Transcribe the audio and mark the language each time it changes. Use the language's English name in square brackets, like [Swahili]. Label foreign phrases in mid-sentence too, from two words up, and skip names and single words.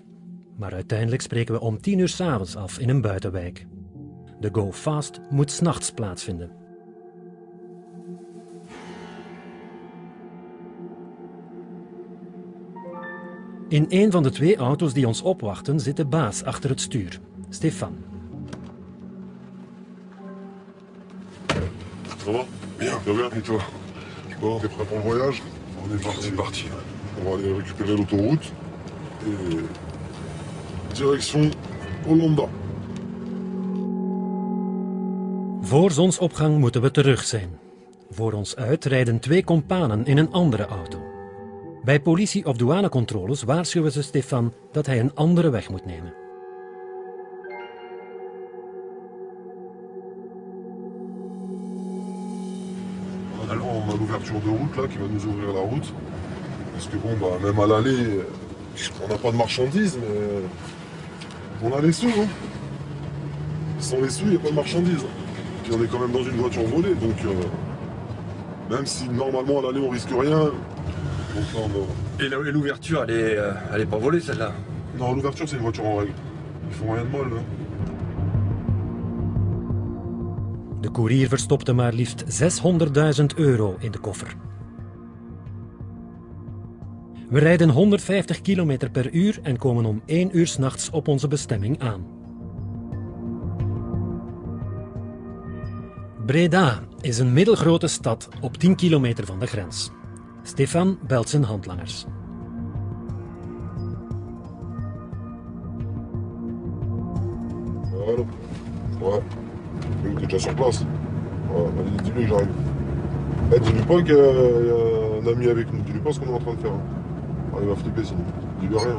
[Dutch] Maar uiteindelijk spreken we om 10 uur 's avonds af in een buitenwijk. De Go Fast moet 's nachts plaatsvinden. In een van de 2 auto's die ons opwachten zit de baas achter het stuur, Stefan. [French] Ça va? Bien. Bien, et toi? Bon, t'es prêt pour le voyage? On est parti. On va aller récupérer l'autoroute et direction Hollanda. [Dutch] Voor zonsopgang moeten we terug zijn. Voor ons uit rijden 2 kompanen in een andere auto. Bij politie- of douanecontroles waarschuwen ze Stefan dat hij een andere weg moet nemen. [French] On a l'ouverture de route là qui va nous ouvrir la route. Parce que bon, bah, même à l'aller, on n'a pas de marchandises, mais on a les sous. Hein. Sans les sous, il n'y a pas de marchandises. Puis on est quand même dans une voiture volée, donc même si normalement à l'aller on risque rien. Donc là, Et l'ouverture, elle est pas volée celle-là? Non, l'ouverture c'est une voiture en règle. Ils font rien de mal. Hein. [Dutch] De koerier verstopte maar liefst €600.000 in de koffer. We rijden 150 km per uur en komen om 1 uur 's nachts op onze bestemming aan. Breda is een middelgrote stad op 10 kilometer van de grens. Stefan belt zijn handlangers. [French] Allô? Ouais. T'es déjà sur place? Ouais, allez, dis-lui que j'arrive. Eh, dis-lui pas qu'il y a un ami avec nous. Dis-lui pas ce qu'on est en train de faire. Hein. Ah, il va flipper sinon. Dis-lui rien.